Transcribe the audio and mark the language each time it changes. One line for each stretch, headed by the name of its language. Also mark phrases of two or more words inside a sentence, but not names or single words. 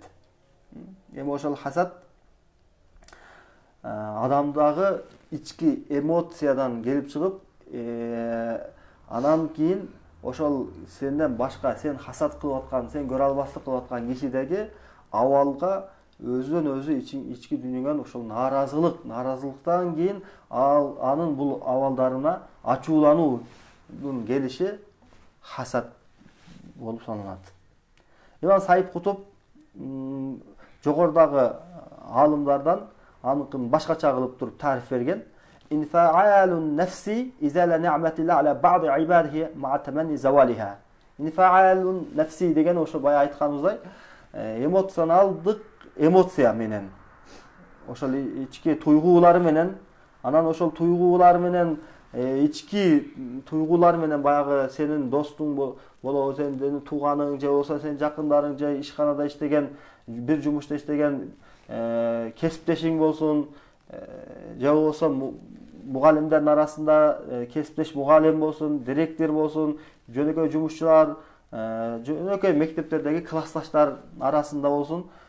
Kyrgyz: Эми ошол хасад адамдагы ички эмоциядан келип чыгып, анан кийин ошол сенден башка, сен хасад кылып аткан, сен көрө албастык кылып аткан кишидеги абалга өзүнөн өзү ички дүйнөгөн ошол нааразылыктан кийин анын бул абалдарына ачуулануунун келиши хасад болуп саналат. Имам Саид Кутуп жогорудагы алымдардан аныкын башкача кылып туруп тариф берген.
Arabic: انفعال النفس إزالة نعمة الله على بعض عباده مع تمني زوالها. انفعال النفس
Kyrgyz: деген ошо бая айтканыбыздай эмоционалдык эмоция менен, ошол ички туйгуулары менен, анан ошол туйгуулар менен ички туйгуулар менен баягы сенин достуң болобу, сенин тууганың же болсо сенин жакындарың же ишканада иштеген, бир жумушта иштеген кесиптешиң болсун, же болсо мугалимдердин арасында кесиптеш мугалим болсун, директор болсун, жөнөкөй жумушчулар, жөнөкөй мектептердеги классташтар арасында болсун,